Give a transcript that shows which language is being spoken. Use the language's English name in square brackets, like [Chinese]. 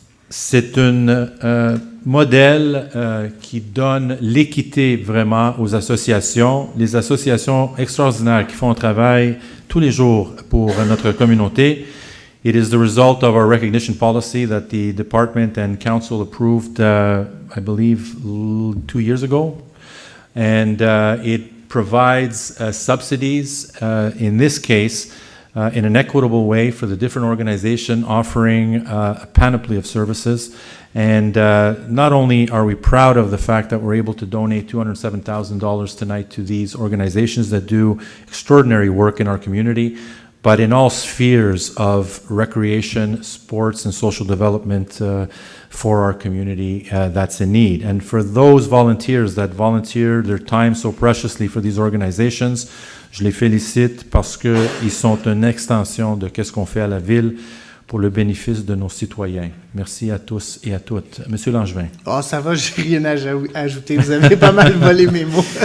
[French] C'est un modèle qui donne l'équité vraiment aux associations, les associations extraordinaires qui font un travail tous les jours pour notre communauté. [English] It is the result of our recognition policy that the department and council approved, I believe, 2 years ago. And it provides subsidies, in this case, in an equitable way for the different organization offering a panoply of services. And not only are we proud of the fact that we're able to donate $207,000 tonight to these organizations that do extraordinary work in our community, but in all spheres of recreation, sports, and social development for our community that's in need. And for those volunteers that volunteer their time so preciously for these organizations, [French] je les félicite parce qu'ils sont une extension de qu'est-ce qu'on fait à la ville pour le bénéfice de nos citoyens. Merci à tous et à toutes. Monsieur Langevin. Oh, ça va, j'ai rien à ajouter. Vous avez pas mal volé mes mots.